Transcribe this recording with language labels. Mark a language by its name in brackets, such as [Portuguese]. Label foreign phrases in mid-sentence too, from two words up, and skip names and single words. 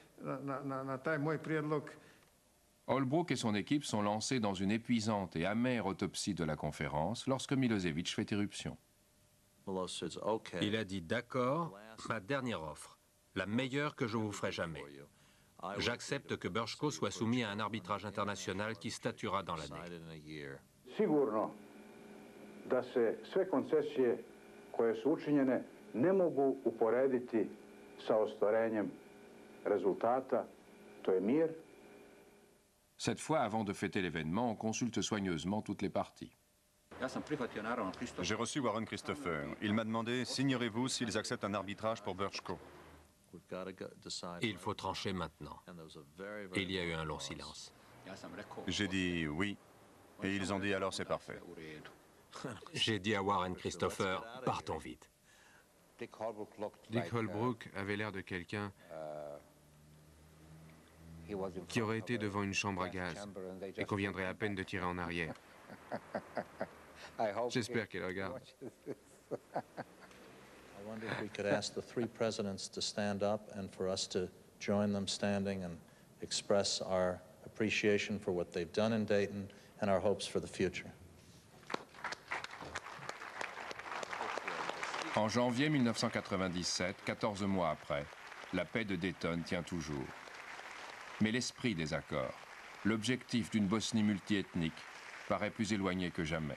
[French] Holbrooke et son équipe sont lancés dans une épuisante et amère autopsie de la conférence lorsque Milosevic fait irruption. Il a dit « D'accord, ma dernière offre, la meilleure que je vous ferai jamais. J'accepte que Brčko soit soumis à un arbitrage international qui statuera dans l'année. » [Serbian] Sigurno da se sve koncesije koje su učinjene ne mogu uporediti sa ostvarenjem rezultata, to je mir. [French] Cette fois, avant de fêter l'événement, on consulte soigneusement toutes les parties. J'ai reçu Warren Christopher. Il m'a demandé « Signerez-vous s'ils acceptent un arbitrage pour Brčko ?» Il faut trancher maintenant. Il y a eu un long silence. J'ai dit oui, et ils ont dit alors c'est parfait. J'ai dit à Warren Christopher, partons vite. Dick Holbrooke avait l'air de quelqu'un qui aurait été devant une chambre à gaz et qu'on viendrait à peine de tirer en arrière. J'espère qu'il regarde. [English] I wonder if we could ask the three presidents to stand up and for us to join them standing and express our appreciation for what they've done in Dayton and our hopes for the future. [French] En janvier 1997, 14 mois après, la paix de Dayton tient toujours. Mais l'esprit des accords, l'objectif d'une Bosnie multiethnique, paraît plus éloigné que jamais.